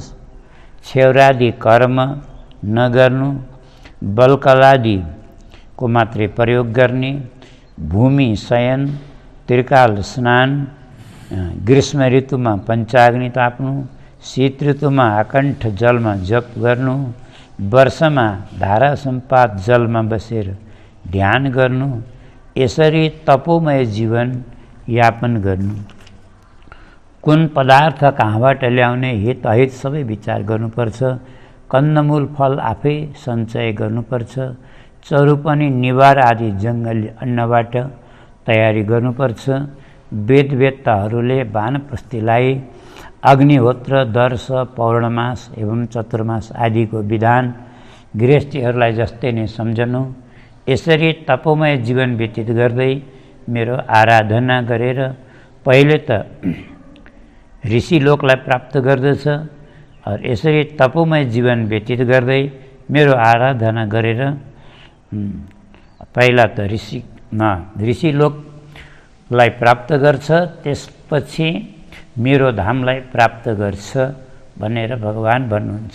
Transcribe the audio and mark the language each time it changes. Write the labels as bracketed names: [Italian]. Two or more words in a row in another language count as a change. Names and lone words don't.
[Nepali] छेउरादि कर्म नगर्नु, बलकलादि को मात्रै प्रयोग गर्ने, भूमि शयन, त्रिकाल स्नान, ग्रीष्म ऋतुमा पञ्चाग्नि ताप्नु, शीत ऋतुमा आकण्ठ जलमा जप गर्नु, वर्षमा धारा सम्पात जलमा बसेर ध्यान गर्नु, यसरी तपोमय जीवन यापन गर्नु। कुन पदार्थ कहाँबाट ल्याउने हित अहित सबै विचार गर्नुपर्छ। कन्दमूल फल आफै सञ्चय गर्नुपर्छ। चरु पनि निवार आदि जङ्गली अन्नबाट तयारी गर्नुपर्छ। वेदवेत्ताहरूले वानप्रस्थीलाई अग्निहोत्र, दर्श, पौर्णमास एवं चतुर्मास आदिको विधान गृहस्थीहरूलाई जस्तै नै सम्झनु। यसरी तपोमय जीवन व्यतीत गर्दै मेरो आराधना गरेर पहिले त ऋषिलोकलाई प्राप्त गर्दछ, यसरी तपोमय जीवन व्यतीत गर्दै मेरो आराधना गरेर पहिला त ऋषिलोकलाई प्राप्त गर्छ, त्यसपछि मेरो धामलाई प्राप्त गर्छ भनेर भगवान भन्नुहुन्छ।